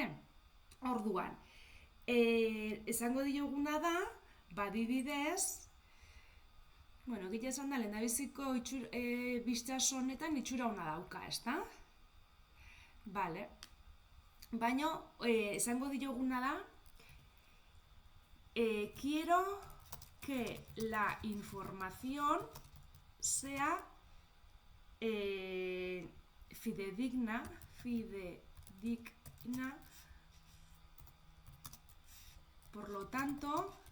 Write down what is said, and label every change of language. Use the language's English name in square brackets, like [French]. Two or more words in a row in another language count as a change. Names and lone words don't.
[Basque] Orduan, esango dioguna da, adibidez, bueno, gila esan da, lehendabiziko biztaz honetan itxura hona dauka, ezta? Bale. Baina, esango dioguna da, [Spanish] quiero que la información sea fidedigna, por lo tanto,